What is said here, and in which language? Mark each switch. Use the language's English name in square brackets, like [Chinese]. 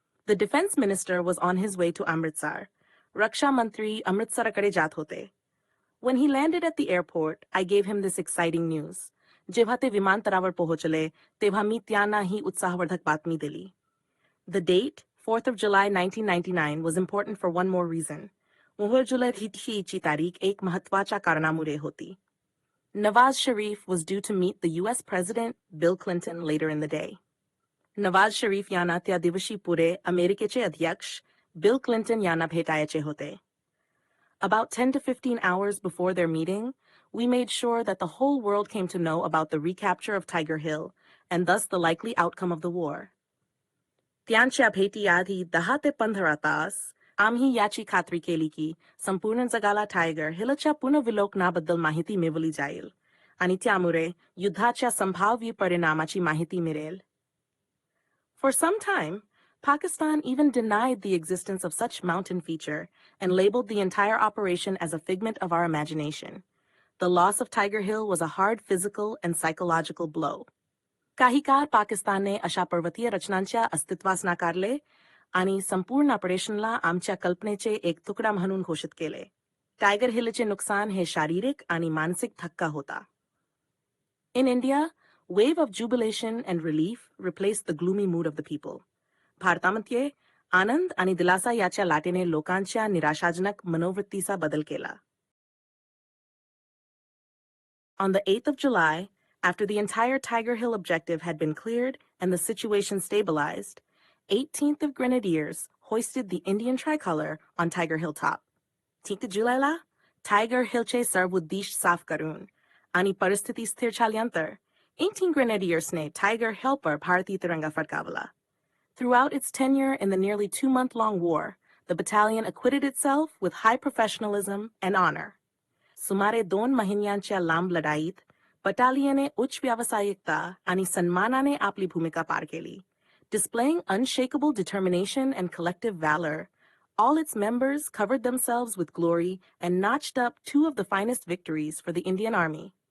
[English] The defense minister was on his way to Amritsar. [Marathi] रक्षा मंत्री अमृतसरकडे जात होते. [English] When he landed at the airport, I gave him this exciting news. [Marathi] जेव्हा ते विमानतळावर पोहोचले तेव्हा मी त्यांना ही उत्साहवर्धक बातमी दिली. [English] The date, 4th of July 1999, was important for one more reason. [Marathi] मोहर जुलै ची तारीख एक महत्त्वाच्या कारणामुळे होती. [English] Nawaz Sharif was due to meet the US President Bill Clinton later in the day. [Marathi] Nawaz Sharif यांना त्या दिवशी पुढे अमेरिकेचे अध्यक्ष बिल क्लिंटन यांना भेटायचे होते. [English] About 10 to 15 hours before their meeting, we made sure that the whole world came to know about the recapture of Tiger Hill and thus the likely outcome of the war. [Marathi] त्यांच्या भेटीआधी 10 ते 15 तास आम्ही याची खात्री केली की संपूर्ण जगाला टायगर हिलच्या पुनर्विलोकनाबद्दल माहिती मिळवली जाईल आणि त्यामुळे युद्धाच्या संभाव्य परिणामाची माहिती मिळेल. [English] For some time, Pakistan even denied the existence of such mountain feature and labeled the entire operation as a figment of our imagination. The loss of Tiger Hill was a hard physical and psychological blow. [Marathi] काही काळ पाकिस्तानने अशा पर्वतीय रचनांच्या अस्तित्वास नाकारले आणि संपूर्ण ऑपरेशनला आमच्या कल्पनेचे एक तुकडा म्हणून घोषित केले. टायगर हिलचे नुकसान हे शारीरिक आणि मानसिक धक्का होता. [English] In India, wave of jubilation and relief replaced the gloomy mood of the people. [Marathi] भारतामध्ये आनंद आणि दिलासा याच्या लाटेने लोकांच्या निराशाजनक मनोवृत्तीचा बदल केला. [English] On the 8th of July, after the entire Tiger Hill objective had been cleared and the situation stabilized, 18th of Grenadiers hoisted the Indian tricolor on Tiger Hill Top. [Marathi] 10 जुलैला Tiger Hillचे सर्वोद्देश साफ करून आणि परिस्थिती स्थिर झाल्यानंतर 18 Grenadiersने Tiger Hill पर भारतीय तिरंगा फडकावला. [English] Throughout its tenure in the nearly 2-month-long war, the battalion acquitted itself with high professionalism and honor. [Marathi] सुमारे 2 महिन्यांच्या लांब लढाईत बटालियनने उच्च व्यावसायिकता आणि सन्मानाने आपली भूमिका पार केली. [English] Displaying unshakable determination and collective valor, all its members covered themselves with glory and notched up 2 of the finest victories for the Indian Army.